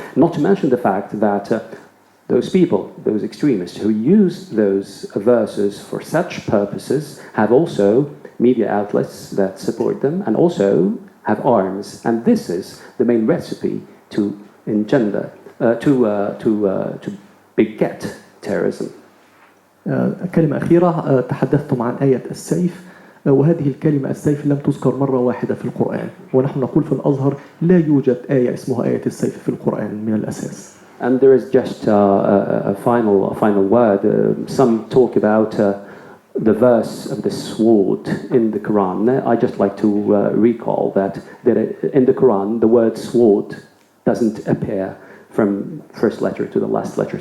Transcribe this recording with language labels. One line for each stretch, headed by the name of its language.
English: Not to mention the fact that those people, those extremists who use those verses for such purposes have also media outlets that support them and also have arms. And this is the main recipe to engender, to beget terrorism.
Arabic: كلمة أخيرة، تحدثتم عن آية السيف، وهذه الكلمة السيف لم تذكر مرة واحدة في القرآن، ونحن نقول في الأزهر لا يوجد آية اسمها آية السيف في القرآن من الأساس.
English: And there is just a final word. Some talk about the verse of the sword in the Quran. I just like to recall that in the Quran the word sword doesn't appear from first letter to the last letter.